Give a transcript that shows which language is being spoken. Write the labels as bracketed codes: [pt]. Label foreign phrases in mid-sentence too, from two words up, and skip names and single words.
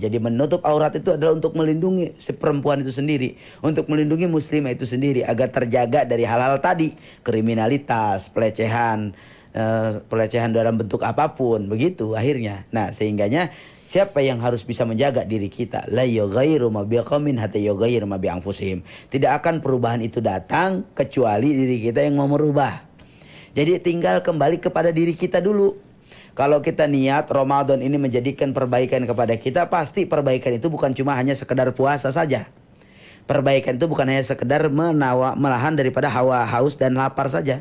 [id] Jadi menutup aurat itu adalah untuk melindungi si perempuan itu sendiri, untuk melindungi muslimah itu sendiri agar terjaga dari hal-hal tadi, kriminalitas, pelecehan dalam bentuk apapun, begitu akhirnya. Nah sehingganya siapa yang harus bisa menjaga diri kita? [ar] لا يغير ما بقوم حتى يغيروا ما بأنفسهم. [id] Tidak akan perubahan itu datang kecuali diri kita yang mau merubah. Jadi tinggal kembali kepada diri kita dulu. Kalau kita niat Ramadan ini menjadikan perbaikan kepada kita, pasti perbaikan itu bukan cuma hanya sekedar puasa saja. Perbaikan itu bukan hanya sekedar menahan daripada hawa, haus dan lapar saja.